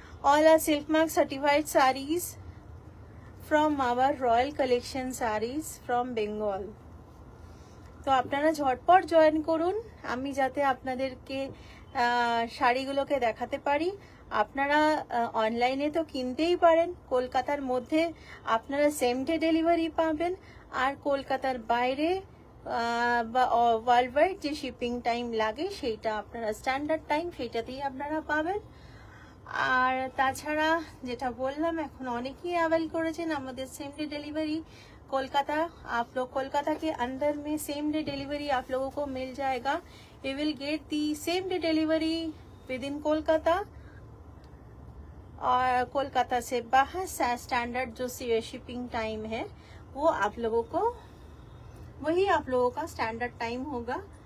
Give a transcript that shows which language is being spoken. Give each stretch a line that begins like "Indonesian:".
English: all are silk mark certified sarees from our royal collection sarees from Bengal.
Bangla: তো আপনারা ঝটপট join করুন, আমি যাতে আপনাদেরকে শাড়িগুলোকে দেখাতে পারি। আপনারা অনলাইনে তো কিনতেই পারেন, কলকাতার মধ্যে আপনারা সেম ডে ডেলিভারি পাবেন, আর কলকাতার বাইরে বা ওয়ার্ল্ড ওয়াইড যে শিপিং টাইম লাগে সেইটা আপনারা স্ট্যান্ডার্ড টাইম সেইটাতেই আপনারা পাবেন। আর তাছাড়া যেটা বললাম, এখন অনেকেই অ্যাভেল করেছেন আমাদের सेम डे डिलीवरी।
Hindi: कोलकाता, आप लोग कोलकाता के अंदर में सेम डे डिलीवरी आप लोगों को मिल जाएगा।
English: we will get the same day delivery within Kolkata,
Hindi: और कोलकाता से बाहर स्टैंडर्ड जो शिपिंग टाइम है वो आप लोगों को, वही आप लोगों का स्टैंडर्ड टाइम होगा।